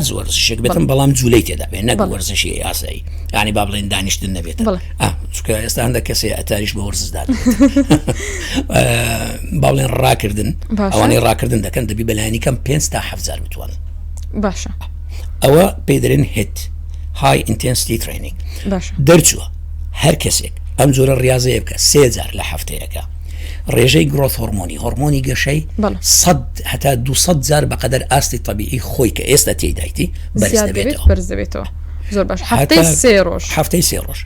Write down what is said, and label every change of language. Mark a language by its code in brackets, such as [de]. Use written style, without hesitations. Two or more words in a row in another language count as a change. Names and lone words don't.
[ckb] وەرزشێک بێتن بەڵام جوولەی تێدا بێت نەک وەرزشی یاسایی ینی با بڵێن دانیشتن نەبێت چونکە ئێستا هەندێک کەسێ ئەتاریش بە وەرزدار با بڵێن ڕاکردن ئەوانەی ڕاکردن دەکەن دەبی بەلایانی کەم 5 تا 7 جار بتوانن باشە ئەوە پێی دەرێن [en] HIIT high intensity training [ckb] دەرچووە هەر کەسێک ئەم جۆرە ڕاضەیە بکە 3 جار لە هەفتەیەکە ڕێژەی [en] growth hormone [ckb] گەشەی 100 هەتا 200 جار بەقەدەر ئاستی طبیعی خۆی کە ئێستا تێدایتی بەرز دەبێتەوە زۆر باش هەفتەی 3 ڕۆژ